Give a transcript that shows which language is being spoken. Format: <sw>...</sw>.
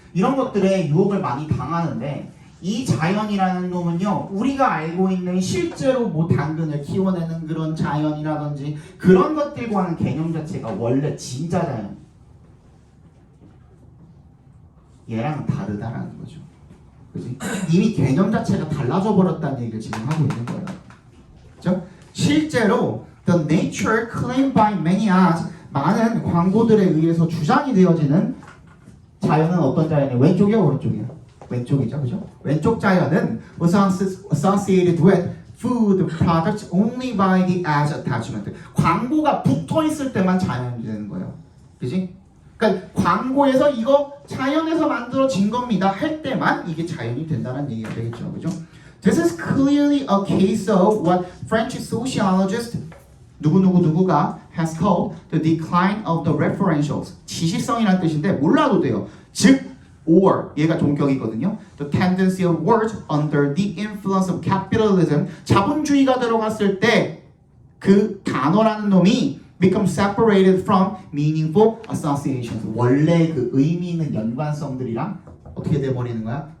<ko>이런 것들에 유혹을 많이 당하는데 이 자연이라는 놈은요, 우리가 알고 있는 실제로 뭐 당근을 키워내는 그런 자연이라든지 그런 것들과는 개념 자체가 원래 진짜 자연, 얘랑은 다르다라는 거죠. 그지? 이미 개념 자체가 달라져 버렸다는 얘기를 지금 하고 있는 거예요. 그죠? 실제로</ko> <en>the nature claimed by many ads,</en> <ko>많은 광고들에 의해서 주장이 되어지는 자연은 어떤 자연이에요? 왼쪽이야, 오른쪽이야? 왼쪽이죠, 그죠? 왼쪽 자연은</ko> <en>was associated with food products only by the ads attachment.</en> <ko>광고가 붙어 있을 때만 자연이 되는 거예요, 그지? 그러니까 광고에서 이거 자연에서 만들어진 겁니다 할 때만 이게 자연이 된다는 얘기가 되겠죠, 그죠?</ko> <en>This is clearly a case of what French sociologist</en> <ko>누구가</ko> <en>has called the decline of the referentials.</en> <ko>지시성이라는 뜻인데 몰라도 돼요. 즉 or 얘가 동격이거든요.</ko> <en>The tendency of words under the influence of capitalism.</en> <ko>자본주의가 들어갔을 때 그 단어라는 놈이</ko> <en>become separated from meaningful associations.</en> <ko>원래 그 의미 있는 연관성들이랑 어떻게 돼 버리는 거야?</ko>